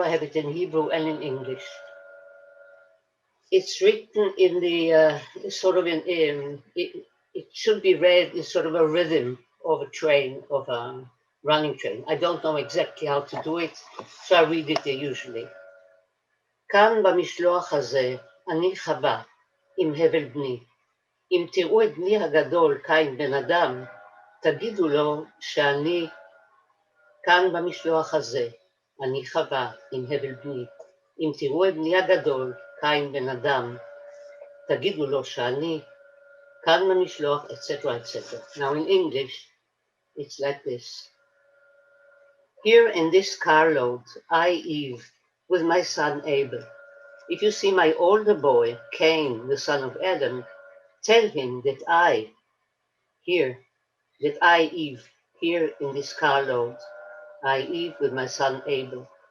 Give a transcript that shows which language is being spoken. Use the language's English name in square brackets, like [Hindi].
[English] I have it in Hebrew and in English. It's written in the it should be read in sort of a rhythm of a train, of a running train. I don't know exactly how to do it, so I read it usually. [Hebrew] כאן במשלוח הזה אני חווה עם הבל בני. אם תראו את בני הגדול קין בן אדם, תגידו לו שאני כאן במשלוח הזה אני חווה עם הבל בני. אם תראו את בני הגדול קין בן אדם, תגידו לו שאני כאן במשלוח, etc., etc. [English] Now in English, it's like this. Here in this carload, I, Eve, with my son Abel. If you see my older boy, Cain, the son of Adam, tell him that I, Eve, here in this carload, I, Eve, with my son Abel.